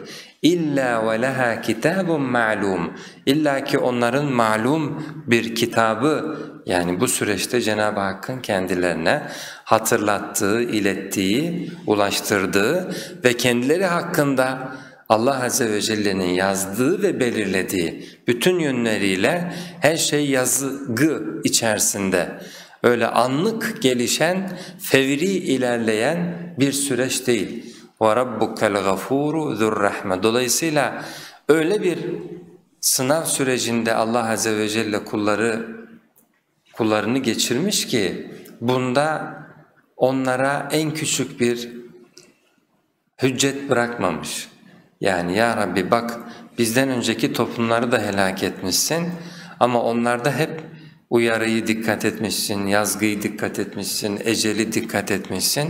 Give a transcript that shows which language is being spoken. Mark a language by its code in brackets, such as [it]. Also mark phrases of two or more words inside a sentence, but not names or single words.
[ar] إِلَّا وَلَهَا كِتَابٌ مَعْلُومٌ, [tr] illa ki onların malum bir kitabı, yani bu süreçte Cenab-ı Hakk'ın kendilerine hatırlattığı, ilettiği, ulaştırdığı ve kendileri hakkında Allah Azze ve Celle'nin yazdığı ve belirlediği bütün yönleriyle her şey yazgı içerisinde, öyle anlık gelişen, fevri ilerleyen bir süreç değil. [ar] وَرَبُّكَ الْغَفُورُ ذُو الرَّحْمَةِ. [tr] Dolayısıyla öyle bir sınav sürecinde Allah Azze ve Celle kullarını geçirmiş ki bunda onlara en küçük bir hüccet bırakmamış. Yani ya Rabbi bak, bizden önceki toplumları da helak etmişsin ama onlarda hep uyarıyı dikkat etmişsin, yazgıyı dikkat etmişsin, eceli dikkat etmişsin.